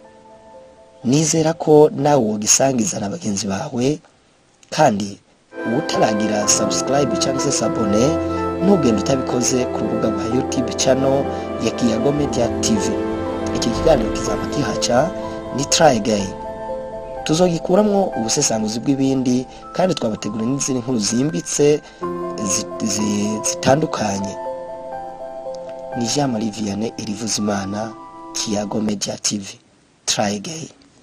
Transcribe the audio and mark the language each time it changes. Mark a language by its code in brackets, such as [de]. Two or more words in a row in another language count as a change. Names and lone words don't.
[rn] Nizera ko nawe wogisangiza na bagenzi bawe, kandi utaragira subscribe cyangwa se sabone ntugende utabikoze ku rubuga rwa YouTube channel ya Kiyago Media TV. Iki kiganiro kizaba kihaca ni Try Again. Tuzogikuramwo ubusesanguzi bw'ibindi, kandi twabategura n'izindi nkuru zimbitse zitandukanye. Ni Jean Marie Vianney Irivuzimana, Kiyago Media TV. Try Again.